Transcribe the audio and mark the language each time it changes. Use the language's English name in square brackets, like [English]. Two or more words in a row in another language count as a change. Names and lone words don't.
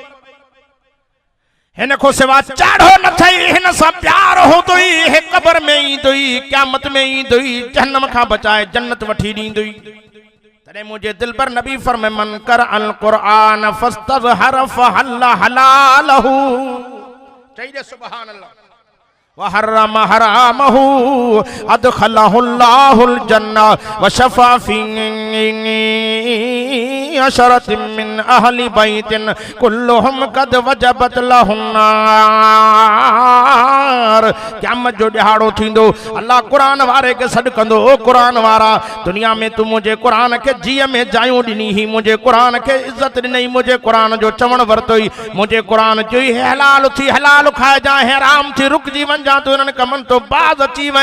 [Sindhi] हिन खां सवाइ चाढ़ो न थई, हिन सां प्यार हूंदो ई, हे कबर में ईंदो ई, क़यामत में ईंदो ई, जहन्नम खां बचाए जन्नत वठी ॾींदो ई। तॾहिं मुंहिंजे दिल पर नबी फरमाए [Arabic] من قرأ القرآن فاستظهره فأحل حلاله. [Sindhi] चई दे [Arabic] سبحان الله. وحرم حرامه أدخله الله الجنة وشفعه في عشرة من أهل بيت كلهم قد وجبت لهم النار. [Sindhi] क़यामत जो ॾिहाड़ो थींदो, अल्लाह क़ुरान वारे खे सॾु कंदो, ओ क़ुरान वारा, दुनिया में तूं मुंहिंजे क़ुरान खे जीअ में जायूं ॾिनी ही, मुंहिंजे क़ुरान खे इज़त ॾिनई, मुंहिंजे क़ुरान जो चवण वरितोई, मुंहिंजे क़ुरान चई हे हलाल थी हलाल खाइजां, हराम थी रुकजी वञजां, तूं हिननि कमनि तो बाज़ अची वएं।